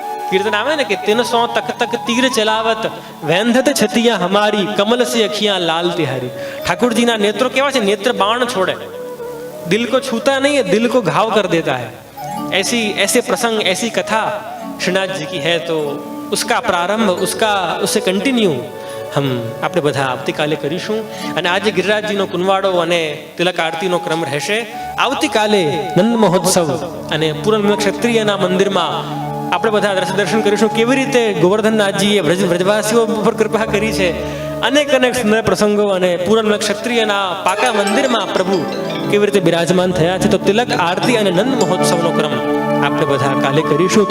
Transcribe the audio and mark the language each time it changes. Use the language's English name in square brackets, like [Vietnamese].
[Gujarati] કીર્તન આવે ને કે 300 તક તક તીર ચલાવત વેંધત છતિયા હમારી કમલ સે અખિયા લાલ તિહારી. ઠાकुरજીના નેત્રો કેવા છે? નેત્ર બાણ છોડે, [Hindi] દિલ को छूता नहीं है, दिल को घाव कर देता है. ऐसे प्रसंग, ऐसी कथा श्रीनाथ जी की है. तो उसका प्रारंभ, उससे कंटिन्यू [Gujarati] આપણે બધા આવતીકાલે કરીશું. અને આજે ગિરિરાજજીનો કુંવાડો અને તિલક આરતીનો ક્રમ રહેશે. આવતીકાલે નંદ મહોત્સવ અને પૂર્ણ ક્ષત્રિયના મંદિરમાં આપણે બધા દર્શન કરીશું. કેવી રીતે ગોવર્ધનનાથજીએ વ્રજવાસીઓ પર કૃપા કરી છે. અનેક સુંદર પ્રસંગો અને પૂર્ણ ક્ષત્રિયના પાકા મંદિરમાં પ્રભુ કેવી રીતે બિરાજમાન થયા છે. તો તિલક આરતી અને નંદ મહોત્સવનો ક્રમ આપણે બધા કાલે કરીશું.